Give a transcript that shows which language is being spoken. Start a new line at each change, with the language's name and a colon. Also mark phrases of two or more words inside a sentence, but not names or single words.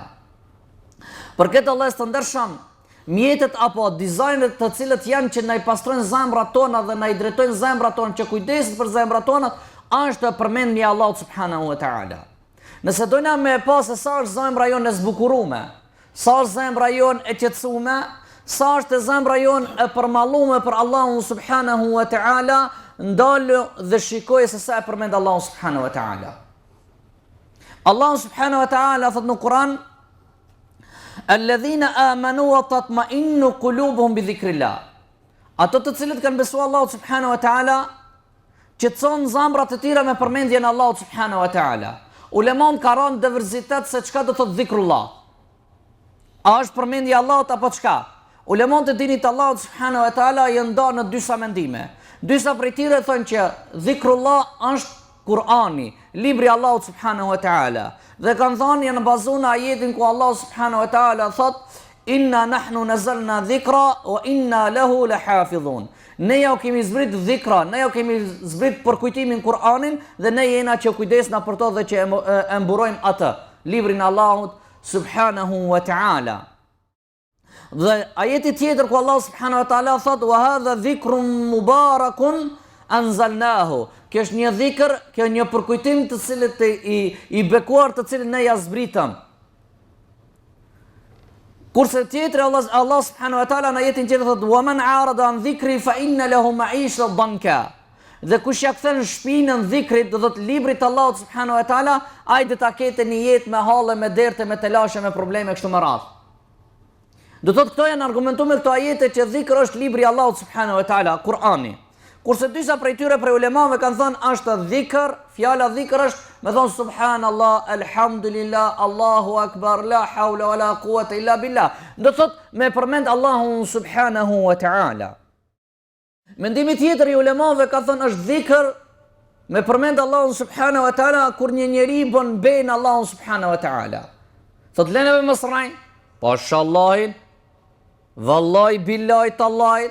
Albanian: Për këtë Allah të ndershëm, mjetet apo dizajnet të cilët janë që na I pastrojnë zemrat tona dhe na I drejtojnë zemrat tona, që kujdesin për zemrat tona, është përmendja Allahut
Arabic: سبحانه وتعالى.
Albanian: Nëse dojna me pas se sa është zemra jonë e zbukurume, sa është zemra jonë e qetësume, sa është zemra jonë e përmallume për Allahun
Arabic: سبحانه وتعالى,
Albanian: ndalu dhe shikoj se sa e përmend Allahun
Arabic: سبحانه وتعالى.
Albanian: Allahu
Arabic: سبحانه وتعالى
Albanian: thot në Kur'an:
Arabic: الذين آمنوا وتطمئن قلوبهم بذكر الله.
Albanian: Ato të cilët kanë besuar Allahut
Arabic: سبحانه وتعالى,
Albanian: qetëson zemrat e tyre me përmendjen e Allahut
Arabic: سبحانه وتعالى.
Albanian: Ulemat ka rënë diverzitet se çka do të thotë dhikrullah. A është përmendja e Allahut apo çka? Ulemat e dinit Allahut
Arabic: سبحانه وتعالى
Albanian: janë ndarë në disa mendime. Disa prej tyre thonë që dhikrullah është Kur'ani, libri Allahut
Arabic: سبحانه وتعالى.
Albanian: Dhe kanë thënë janë bazuar në ajetin ku Allah
Arabic: سبحانه وتعالى
Albanian: thot
Arabic: إنا نحن نزلنا الذكر وإنا له لحافظون.
Albanian: Ne ja kemi zbrit dhikra, ne ja kemi zbrit për kujtimin Kur'anin dhe ne jena që kujdesna për to dhe që e mburojmë atë, librin Allahut
Arabic: سبحانه وتعالى.
Albanian: Dhe ajeti tjetër ku Allah
Arabic: سبحانه وتعالى
Albanian: thot
Arabic: وهذا ذكر مبارك أنزلناه.
Albanian: Kjo është një dhikr, kjo një përkujtim të cilët i bekuar të cilin ne ja zbritëm. Kurse tjetër Allah
Arabic: سبحانه وتعالى
Albanian: në ajetin tjetër thot
Arabic: ومن أعرض عن ذكري فإن له معيشة ضنكا.
Albanian: Dhe kush ja kthen shpinën dhikrit, do thot librit të Allahut
Arabic: سبحانه وتعالى,
Albanian: ai do ta ketë një jetë me halle, me derte, me telashe, me probleme kështu me radhë. Do thot këto janë argumentuar me këto ajete që dhikr është libri i Allahut
Arabic: سبحانه وتعالى,
Albanian: Kur'ani. Kurse disa prej tyre prej ulemave kanë thënë është dhikr, fjala dhikr është me thonë
Arabic: سبحان الله، الحمد لله، الله أكبر، لا حول ولا قوة إلا بالله.
Albanian: Do thot me përmend Allahun
Arabic: سبحانه وتعالى.
Albanian: Mendimi tjetër i ulemave ka thënë është dhikr me përmend Allahun
Arabic: سبحانه وتعالى
Albanian: kur një njeri bën bejnë Allahun
Arabic: سبحانه وتعالى.
Albanian: Thot leneve mos rrajn, pashallahin,
Arabic: والله بالله تالله.